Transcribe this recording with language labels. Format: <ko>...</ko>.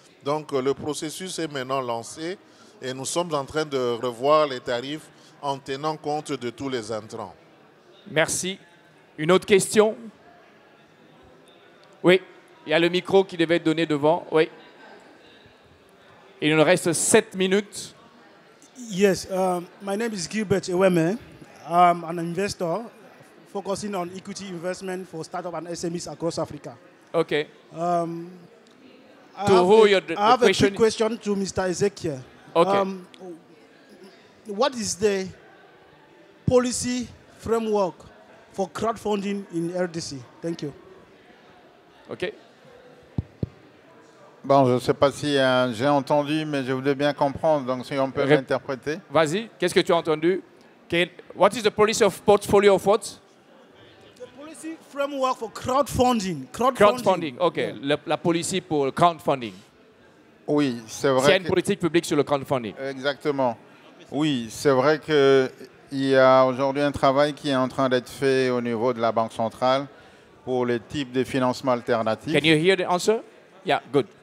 <fr>Donc le processus est maintenant lancé et nous sommes en train de revoir les tarifs en tenant compte de tous les intrants. Merci. Une autre question? Oui, il y a le micro qui devait être donné devant. Oui. Il nous reste 7 minutes.</fr> <en>Yes, my name is Gilbert Eweme. I'm an investor focusing on equity investment for startups and SMEs across Africa. Okay. I have a quick question to Mr. Ezekiel. Okay. What is the policy framework for crowdfunding in RDC? Thank you. Okay.</en> <fr>Bon, je ne sais pas si j'ai entendu, mais je voulais bien comprendre, donc si on peut l'interpréter. Vas-y, qu'est-ce que tu as entendu?</fr> <en>What is the policy of portfolio of what? The policy framework for crowdfunding. Crowdfunding, ok. Yeah.</en> <fr>La policy pour crowdfunding. Oui, c'est vrai. Il y a une politique publique sur le crowdfunding. Exactement. Oui, c'est vrai qu'il y a aujourd'hui un travail qui est en train d'être fait au niveau de la Banque centrale pour les types de financements alternatifs.</fr> <en>Can you hear the answer? Yeah, good.</en>